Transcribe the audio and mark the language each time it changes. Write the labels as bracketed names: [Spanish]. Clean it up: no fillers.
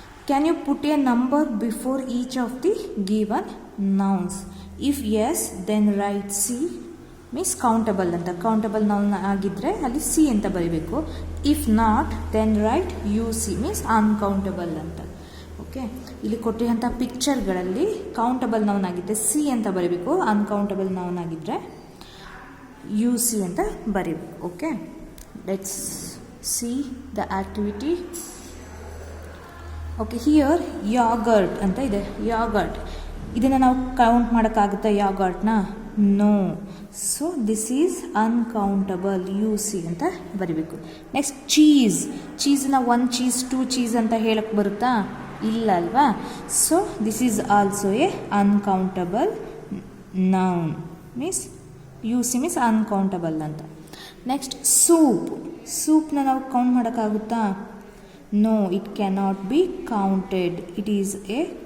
[English] Can you put a number before each of the given nouns? If yes, then write C means countable [Kannada] ಅಂತ. [English] countable noun [Kannada] ಆಗಿದ್ದರೆ ಅಲ್ಲಿ C ಅಂತ ಬರೀಬೇಕು. [English] If not then write UC means uncountable ಅಂತ. [Kannada] Okay, ಇಲ್ಲಿ ಕೊಟ್ಟಿರುವಂಥ ಪಿಕ್ಚರ್ಗಳಲ್ಲಿ countable noun ಆಗಿದ್ದರೆ C ಅಂತ ಬರೀಬೇಕು, ಅನ್ಕೌಂಟಬಲ್ ನೌನ್ ಆಗಿದ್ದರೆ UC ಅಂತ ಬರೀಬೇಕು. [English] Okay, let's see the activity. [Kannada] Okay, here ಯಾಗರ್ಟ್ ಅಂತ ಇದೆ. ಯಾಗರ್ಟ್ ಇದನ್ನು ನಾವು ಕೌಂಟ್ ಮಾಡೋಕ್ಕಾಗುತ್ತಾ ಯಾಗರ್ಟ್ನ? No. [English] so this is uncountable, UC [Kannada] ಅಂತ ಬರೀಬೇಕು. ನೆಕ್ಸ್ಟ್ ಚೀಸನ್ನ 1 ಚೀಸ್ 2 ಚೀಸ್ ಅಂತ ಹೇಳಕ್ಕೆ ಬರುತ್ತಾ? ಇಲ್ಲ ಅಲ್ವಾ. [English] so this is also a uncountable noun means UC means uncountable [Kannada] ಅಂತ. ನೆಕ್ಸ್ಟ್ ಸೂಪ್ನ ನಾವು ಕೌಂಟ್ ಮಾಡೋಕ್ಕಾಗುತ್ತಾ? [English] No, it cannot be counted. It is a